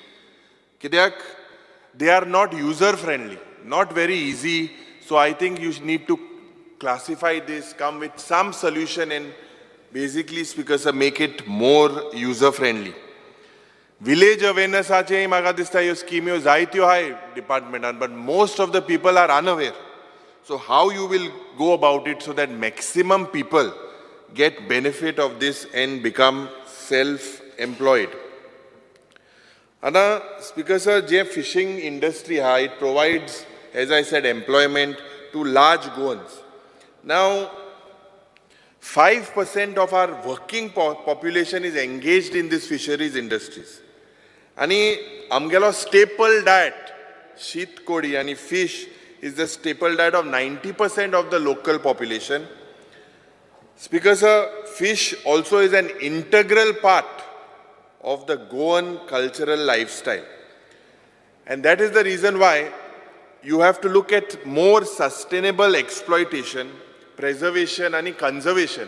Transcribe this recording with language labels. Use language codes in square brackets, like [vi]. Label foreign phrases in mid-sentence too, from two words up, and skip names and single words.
[en] They are not user-friendly, not very easy. So I think you need to classify this, come with some solution and basically, Speaker sir, make it more user-friendly. Village awareness [kok] ache maga dista yo scheme yo zaityo hai department, [en] but most of the people are unaware. So how you will go about it so that maximum people get benefit of this and become self-employed? Ana Speaker sir, fishing industry it provides, as I said, employment to large Goans. Now 5% of our working population is engaged in these fisheries industries. [kok] आणि आमगेलो [en] staple diet [kok] शीत कोडी आणि [en] fish is the staple diet of 90% of the local population. Speaker sir, fish also is an integral part of the Goan cultural lifestyle. And that is the reason why you have to look at more sustainable exploitation, preservation and conservation.